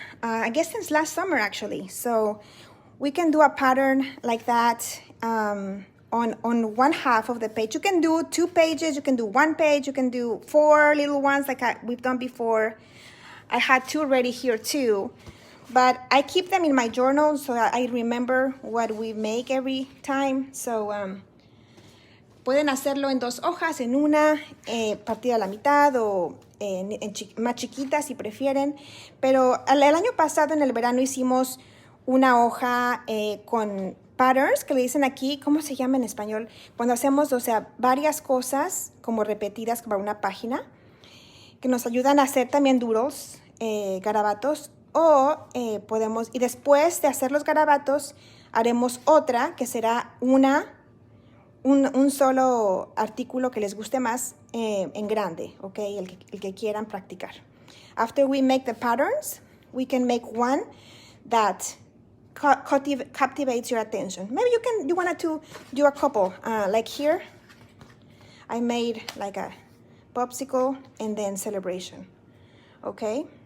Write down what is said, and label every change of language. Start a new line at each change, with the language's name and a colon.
English: I guess since last summer, actually. So we can do a pattern like that on one half of the page. You can do 2 pages. You can do 1 page. You can do 4 little ones like we've done before. I had 2 ready here too. But I keep them in my journal so I remember what we make every time. So
Spanish: pueden hacerlo en 2 hojas, en una, partida a la mitad o más chiquitas si prefieren. Pero el año pasado en el verano hicimos una hoja con patterns, que le dicen aquí, ¿cómo se llama en español? Cuando hacemos, o sea, varias cosas como repetidas para una página, que nos ayudan a hacer también doodles, garabatos, o podemos, y después de hacer los garabatos, haremos otra que será un solo artículo que les guste más en grande, ¿ok? El que quieran practicar.
English: After we make the patterns, we can make one that captivates your attention. Maybe you wanted to do a couple, like here. I made like a popsicle and then celebration, okay?